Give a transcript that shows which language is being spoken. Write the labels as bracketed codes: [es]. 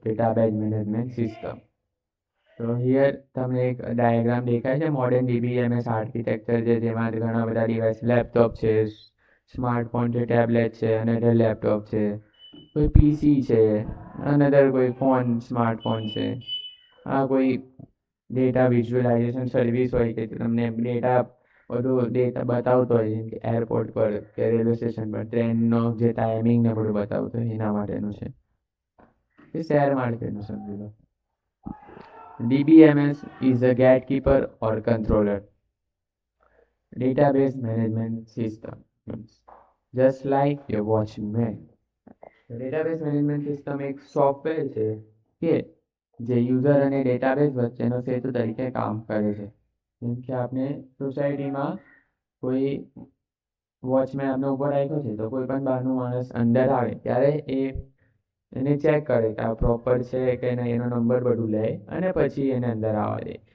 [gu] Database management system. તો here તમને એક ડાયાગ્રામ દેખાય છે મોડર્ન DBMS આર્કિટેક્ચર છે, જેમાં ઘણા બધા ડિવાઇસ, લેપટોપ છે, સ્માર્ટફોન છે, ટેબ્લેટ છે, અને લેપટોપ છે, કોઈ પીસી છે, અનધર કોઈ ફોન, સ્માર્ટફોન છે. આ કોઈ ડેટા વિઝ્યુઅલાઇઝેશન સર્વિસ હોય કે તમને ડેટા બધું ડેટા બતાવતો હોય, જેમ કે એરપોર્ટ પર કે રેલવે સ્ટેશન પર ટ્રેનનો જે ટાઈમિંગ ને બધું બતાવતો હોય એના માટેનું છે. એ શેર માર્કેટનું સમજી લો. [en] DBMS is a gatekeeper or controller database management system, just like your watchman. [gu] Database management system એક સોફ્ટવેર છે કે જે યુઝર અને ડેટાબેઝ વચ્ચેનો સેતુ તરીકે કામ કરે છે. જેમ કે આપણે સોસાયટીમાં કોઈ વોચમેન આપણે ઉભો રાખ્યો છે, તો કોઈ પણ બહારનું માણસ અંદર આવે ત્યારે એને ચેક કરે કે આ પ્રોપર છે કે નહીં, એનો નંબર બધું લે અને પછી એને અંદર આવવા દે.